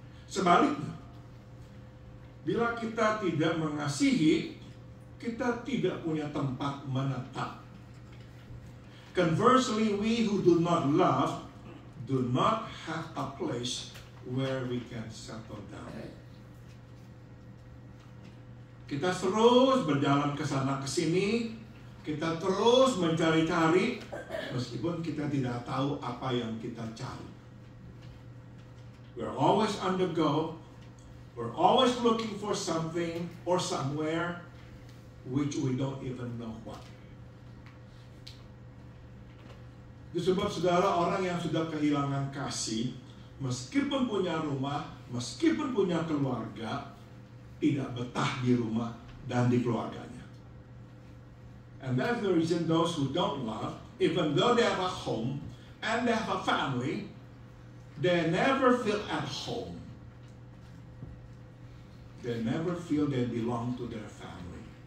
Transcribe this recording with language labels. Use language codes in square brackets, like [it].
[id] Sebaliknya, bila kita tidak mengasihi, kita tidak punya tempat menetap. [en] Conversely, we who do not love do not have a place where we can settle down. [id] Kita terus berjalan ke sana ke sini, kita terus mencari-cari, meskipun kita tidak tahu apa yang kita cari. [en] We're always on the go. We're always looking for something or somewhere which we don't even know what. [id] Itu sebab saudara, orang yang sudah kehilangan kasih, meskipun punya rumah, meskipun punya keluarga, tidak betah di rumah dan di keluarganya. [en] And that's the reason those who don't love, even though they have a home and they have a family, they never feel at home. They never feel they belong to their family.